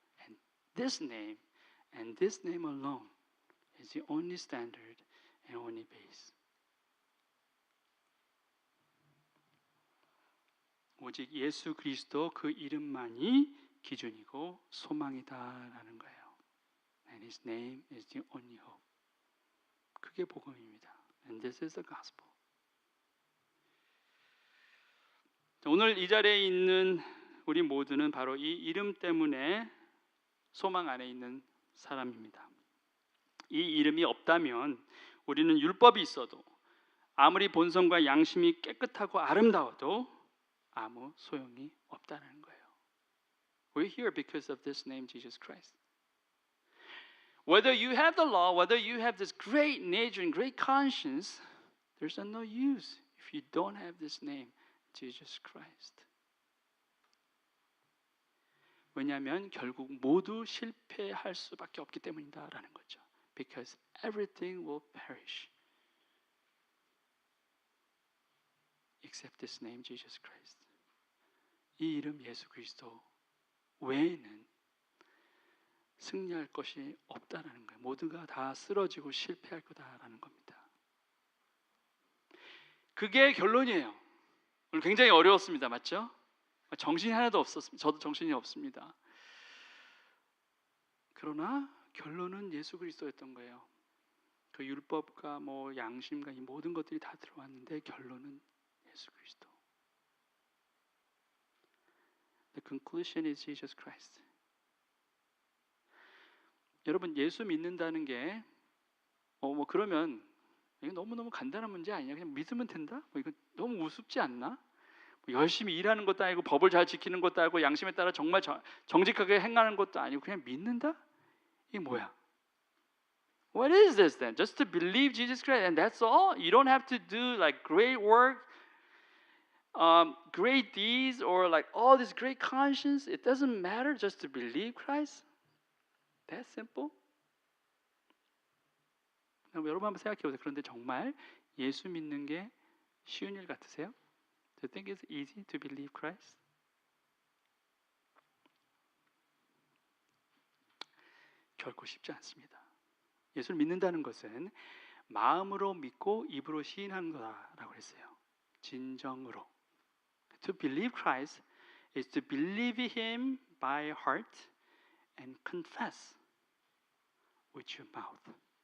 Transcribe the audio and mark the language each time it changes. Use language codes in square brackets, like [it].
[en] And this name alone is the only standard and only base. [ko] 오직 예수 그리스도 그 이름만이 기준이고 소망이다라는 거예요. [en] And His name is the only hope. [ko] 그게 복음입니다. [en] And this is the gospel. [ko] 오늘 이 자리에 있는 우리 모두는 바로 이 이름 때문에 소망 안에 있는 사람입니다. 이 이름이 없다면 우리는 율법이 있어도 아무리 본성과 양심이 깨끗하고 아름다워도 아무 소용이 없다는 거예요. [en] We're here because of this name, Jesus Christ. Whether you have the law, whether you have this great nature and great conscience, there's no use if you don't have this name, Jesus Christ. [ko] 왜냐하면 결국 모두 실패할 수밖에 없기 때문이다라는 거죠. [en] Because everything will perish except this name, Jesus Christ. [ko] 이 이름 예수 그리스도 외에는 승리할 것이 없다라는 거예요. 모두가 다 쓰러지고 실패할 거다라는 겁니다. 그게 결론이에요. 오늘 굉장히 어려웠습니다. 맞죠? 정신이 하나도 없었습니다. 저도 정신이 없습니다. 그러나 결론은 예수 그리스도였던 거예요. 그 율법과 뭐 양심과 이 모든 것들이 다 들어왔는데 결론은 예수 그리스도. [en] The conclusion is Jesus Christ. [ko] 여러분 예수 믿는다는 게 뭐 그러면 이거 너무너무 간단한 문제 아니냐? 그냥 믿으면 된다? 이거 너무 우습지 않나? 열심히 일하는 것도 아니고 법을 잘 지키는 것도 아니고 양심에 따라 정말 정직하게 행하는 것도 아니고 그냥 믿는다? 이게 뭐야? [en] What is this then? Just to believe Jesus Christ and that's all? You don't have to do like great work, great deeds or like all this great conscience. It doesn't matter just to believe Christ? That simple? [ko] 여러분 한번 생각해 보세요. 그런데 정말 예수 믿는 게 쉬운 일 같으세요? [en] Do you think it's easy to believe Christ? [ko] 결코 쉽지 않습니다. 예수를 믿는다는 것은 마음으로 믿고 입으로 시인하는 거다라고 했어요. 진정으로. [en] To believe Christ is to believe Him by heart and confess with your mouth.